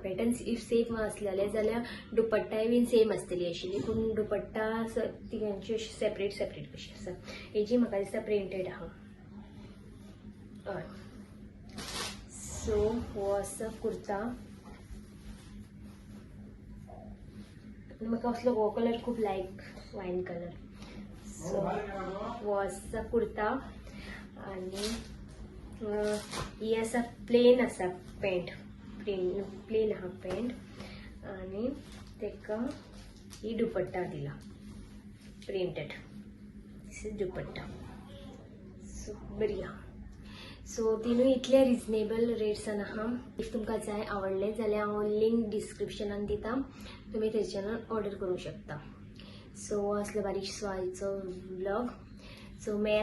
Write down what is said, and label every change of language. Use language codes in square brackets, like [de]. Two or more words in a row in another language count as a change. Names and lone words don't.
[en] pattern if same [kok] असलेले जाल्यार दुपट्टाय बीन सेम आसतली आशिल्ली, पूण दुपट्टा तिगांची अशी सेपरेट कशी आसा. हेजी म्हाका दिसता प्रिंटेड आहा. हय. सो हो असा कुर्ता. म्हाका असलो हो कलर खूब लायक, [en] wine colour. [kok] सो हो असा कुर्ता आणि ही असा प्लेन असा पॅन्ट, प्लेन आहा पॅन्ट आणि तेका ही दुपट्टा दिला प्रिंटेड. [en] this is [kok] दुपट्टा. सो बरी आहा. सो तिनूय इतले रिजनेबल रेट्सान आहा. इफ तुमकां जाय आवडले जाल्यार हांव लिंक डिस्क्रिप्शनान दिता, तुमी थंयच्यान ऑर्डर करूंक शकता. सो असलो बारीकसो आयचो व्लॉग. सो मेळया नेक्स्ट व्लॉगान.